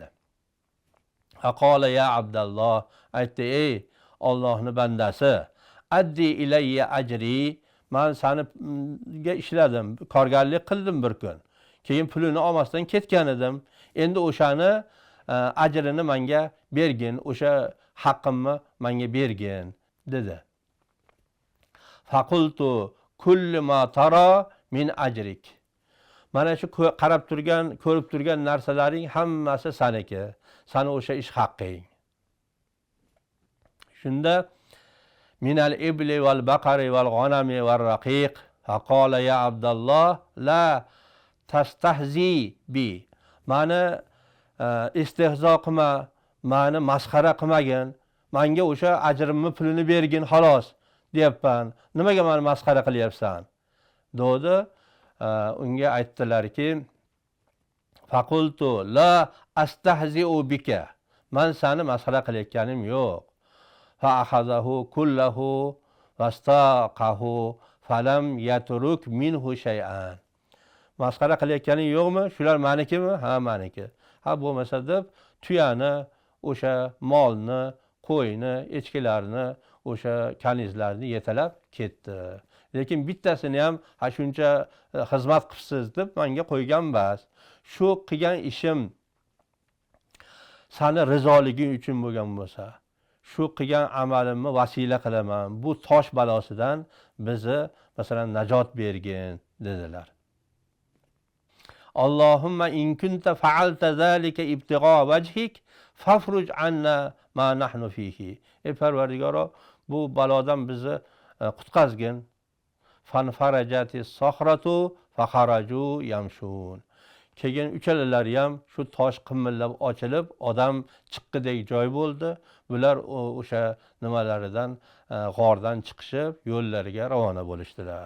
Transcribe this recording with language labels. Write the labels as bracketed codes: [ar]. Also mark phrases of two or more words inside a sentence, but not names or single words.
[ar] فقال يا عبد الله, [uz] aytdi, ey Allohning bandasi, [ar] أد إلي أجري, [uz] men seniga ishladim, korgarlik qildim bir kun. Keyin pulini olmasdan ketgan edim. Endi o'shani ajrini menga bergin, o'sha haqqimni menga bergin dedi. [ar] فقلت كل ما ترى من أجرك. [uz] Mana shu qarab turgan, ko'rib turgan narsalaring hammasi seniki. Sana o'sha ish haqqing. [ar] Shunda من الإبل والبقر والغنم والرقيق فقال يا عبد الله لا تستهزئ بي. [uz] Mani istehzo qilma, mani masxara qilmagin, menga o'sha ajrimni pulini bergin xolos deyapman. Nimaga meni masxara qilyapsan? Dedi. Unga aytdilarki, [ar] فقلت لا أستهزئ بك. [uz] Men seni masxara qilayotganim yo'q. [ar] فأخذه كله فاستاقه فلم يترك منه شيئا. [uz] Masxara qilayotganing yo'qmi? Shular menikimi? Ha, meniki. Ha, bo'lmasa deb tuyani, o'sha molni, qo'yni, echkilarni, o'sha kanizlarni yetalab ketdi. Lekin bittasini ham ha shuncha xizmat qilibsiz deb menga qo'ygan bas. Shu qilgan ishim seni rizoliging uchun bo'lgan bo'lsa, shu qilgan amalimni vasila qilaman. Bu tosh balosidan bizni masalan najot bergin dedilar. [ar] اللهم إن كنت فعلت ذلك ابتغاء وجهك فافرج عنا ما نحن فيه. [uz] Ey Parvardigoro, bu balodan bizni qutqazgin. [ar] فانفرجت الصخرة فخرجوا يمشون. [uz] Keyin uchalalari ham shu tosh qimmillab ochilib, odam chiqqidek joy bo'ldi. Bular o'sha nimalaridan, g'ordan chiqishib, yo'llariga ravona bo'lishdilar.